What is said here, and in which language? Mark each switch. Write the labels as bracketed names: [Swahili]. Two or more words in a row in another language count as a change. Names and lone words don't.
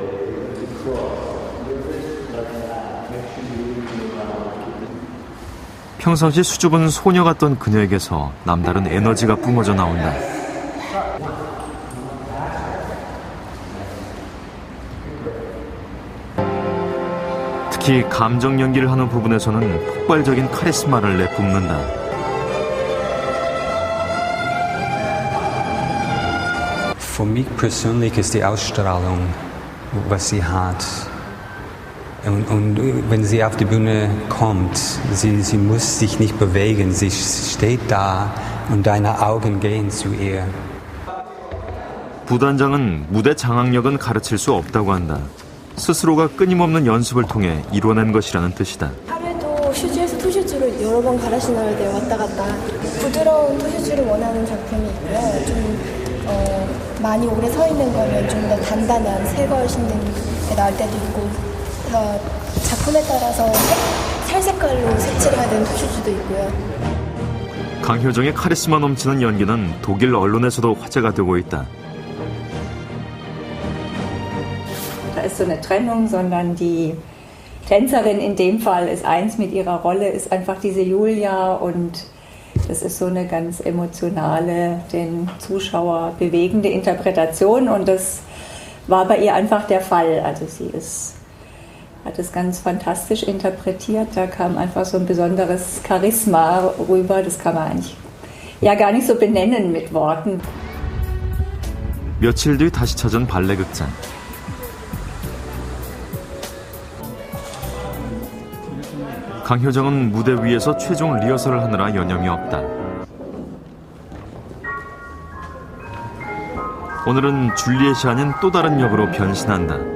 [Korean] 평상시 수줍은 소녀 같던 그녀에게서 남다른 에너지가 뿜어져 나온다. 특히 감정 연기를 하는 부분에서는 폭발적인 카리스마를 내뿜는다. [German] Für mich persönlich ist die Ausstrahlung, was sie hat. Und wenn sie auf die Bühne kommt, sie muss sich nicht bewegen, sie steht da und deine Augen gehen zu ihr. [Korean] 부단장은 무대 장악력은 가르칠 수 없다고 한다. 스스로가 끊임없는 연습을 통해 이뤄낸 것이라는 뜻이다. 하루에도 슈즈에서 투슈즈로 여러 번 갈아 신어야 돼요. 왔다 갔다. 부드러운 투슈즈를 원하는 작품이 있고요. 좀 많이 오래 서 있는 거면 좀 더 단단한 새걸 신는 게 나을 때도 있고, 더 작품에 따라서 살 색깔로 색칠을 해야 되는 투슈즈도 있고요. 강효정의 카리스마 넘치는 연기는 독일 언론에서도 화제가 되고 있다. [German] Da ist so eine Trennung, sondern die Tänzerin in dem Fall ist eins mit ihrer Rolle, ist einfach diese Julia und das ist so eine ganz emotionale, den Zuschauer bewegende Interpretation und das war bei ihr einfach der Fall. Also sie hat es ganz fantastisch interpretiert, da kam einfach so ein besonderes Charisma rüber, das kann man eigentlich ja gar nicht so benennen mit Worten. [Korean] 며칠 뒤 다시 찾은 발레극장. 강효정은 무대 위에서 최종 리허설을 하느라 여념이 없다. 오늘은 줄리엣이 아닌 또 다른 역으로 변신한다.